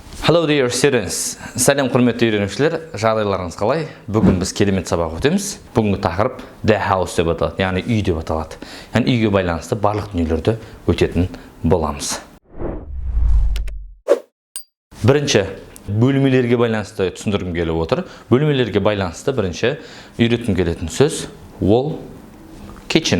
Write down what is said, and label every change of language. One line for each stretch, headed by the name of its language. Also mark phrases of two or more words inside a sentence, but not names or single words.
English: Hello dear students.
Kazakh: Сәлем құрметті үйренушілер, жағдайларыңыз қалай? Бүгін біз керемет сабақ өтеміз. Бүгінгі тақырып
English: the house
Kazakh: деп аталады, яғни үй деп аталады. Яғни үйге байланысты барлық дүниелерді өтетін боламыз. Бірінші, бөлмелерге байланысты түсіндіргім келіп отыр. Бөлмелерге байланысты бірінші үйреткім келетін сөз ол kitchen.